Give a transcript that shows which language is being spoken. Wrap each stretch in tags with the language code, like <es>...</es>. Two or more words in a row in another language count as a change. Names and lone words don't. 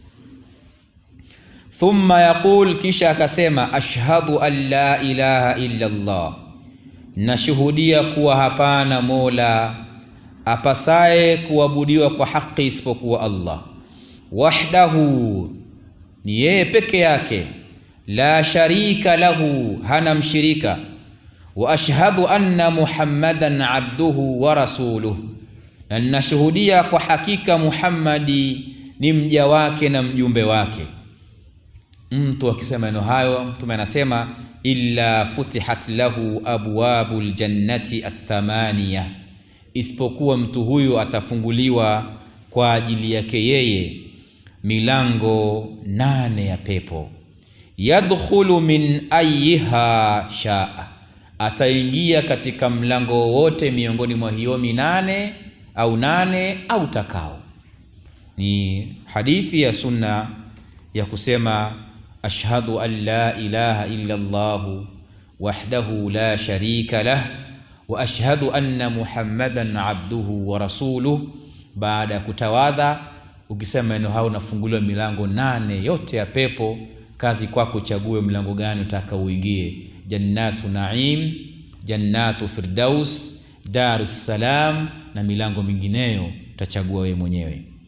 <ar>ثم يقول,</ar> <sw>kisha akasema,</sw> <ar>أشهد أن لا إله إلا الله,</ar> <sw>nashuhudia kuwa hapana mola apasaye kuabudiwa kwa haki isipokuwa Allah, wahdahu, ni yeye peke yake,</sw> <ar>لا شريك له,</ar> <sw>hana mshirika,</sw> <ar>وأشهد أن محمدا عبده ورسوله,</ar> <sw>na ninashuhudia kwa hakika Muhammadi ni mja wake na mjumbe wake. Mtu akisema neno hayo, mtume anasema,</sw> <ar>إلا فتحت له أبواب الجنة الثمانية,</ar> <sw>isipokuwa mtu huyu atafunguliwa kwa ajili yake yeye milango 8 ya pepo.</sw> <ar>يدخل من أيها شاء,</ar> <sw>ataingia katika mlango wote miongoni mwa hiyo 8 au takao. Ni hadithi ya sunna ya kusema,</sw> <ar>أشهد أن لا إله إلا الله وحده لا شريك له وأشهد أن محمدا عبده ورسوله.</ar> <sw>Baada ya kutawadha, ukisema neno hao, unafunguliwa milango 8 yote ya pepo. Kazi kwako uchague mlango gani utaka uingie:</sw> <ar>جنة النعيم, جنة الفردوس, دار السلام</ar> <sw>na milango mingineyo utachagua wewe mwenyewe.</sw>